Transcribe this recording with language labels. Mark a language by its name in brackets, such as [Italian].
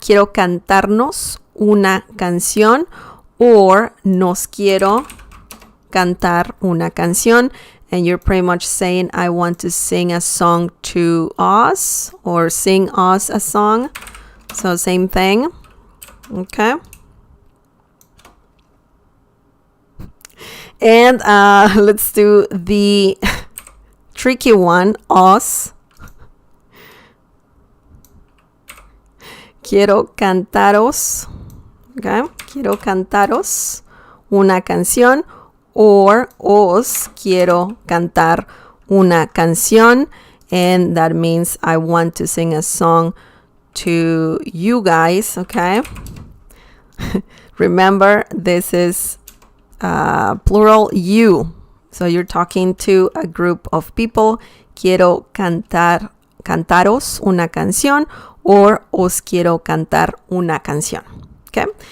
[Spanish] Quiero cantarnos una canción, or nos quiero cantar una canción. [English] And you're pretty much saying, I want to sing a song to us, or sing us a song. So same thing. Okay. And let's do the tricky one, us. [Spanish] Quiero cantaros. Okay. Quiero cantaros una canción, or os quiero cantar una canción. [English] And that means I want to sing a song to you guys. Okay. Remember, this is plural you. So you're talking to a group of people. [Spanish] Quiero cantaros una canción, or os quiero cantar una canción. Okay.